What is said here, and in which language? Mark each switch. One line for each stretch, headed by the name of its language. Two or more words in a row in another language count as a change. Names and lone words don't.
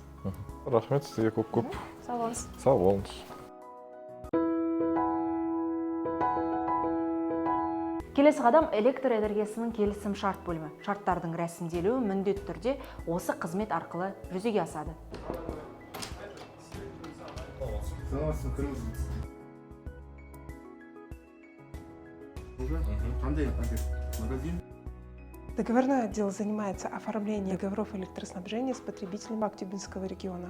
Kazakh: Рахмет сізге көп. Сау болыңыз. Сау болыңыз. Келесі қадам электр энергиясының келісім шарт бөлімі. Шарттардың рәсімделуі міндетті түрде осы қызмет арқылы жүзеге асады. Магазин.
Russian: Договорной отдел занимается оформлением договоров электроснабжения с потребителями Актюбинского региона.